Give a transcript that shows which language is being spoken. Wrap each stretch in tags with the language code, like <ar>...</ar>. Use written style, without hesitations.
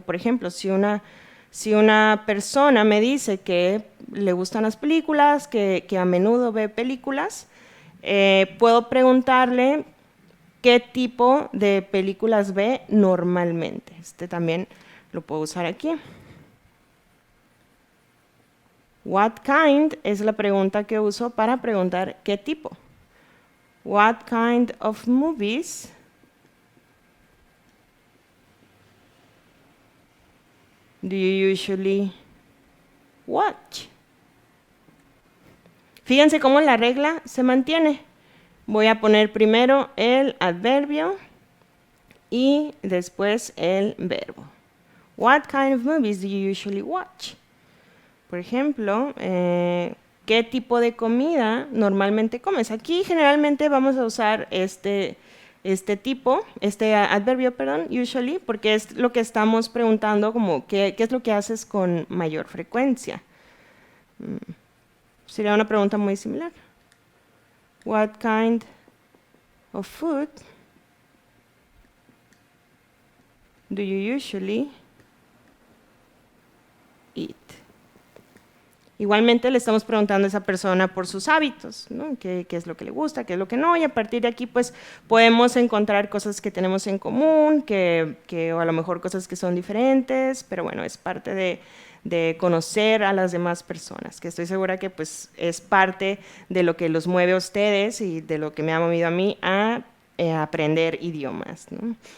<es>Por ejemplo, si una persona me dice que le gustan las películas, que a menudo ve películas, puedo preguntarle qué tipo de películas ve normalmente. Este también lo puedo usar aquí.</es> <en>What kind</en> <es>es la pregunta que uso para preguntar qué tipo.</es> <en>What kind of movies do you usually watch?</en> <es>Fíjense cómo la regla se mantiene. Voy a poner primero el adverbio y después el verbo.</es> <en>What kind of movies do you usually watch?</en> <es>Por ejemplo, ¿qué tipo de comida normalmente comes? Aquí generalmente vamos a usar este adverbio, usually, porque es lo que estamos preguntando, como ¿qué es lo que haces con mayor frecuencia? Sería una pregunta muy similar.</es> <en>What kind of food do you usually eat?</en> <es>Igualmente le estamos preguntando a esa persona por sus hábitos, ¿no? ¿Qué es lo que le gusta, qué es lo que no? Y a partir de aquí pues podemos encontrar cosas que tenemos en común, o a lo mejor cosas que son diferentes, pero bueno, es parte de conocer a las demás personas, que estoy segura que pues es parte de lo que los mueve a ustedes y de lo que me ha movido a mí a aprender idiomas, ¿no?</es>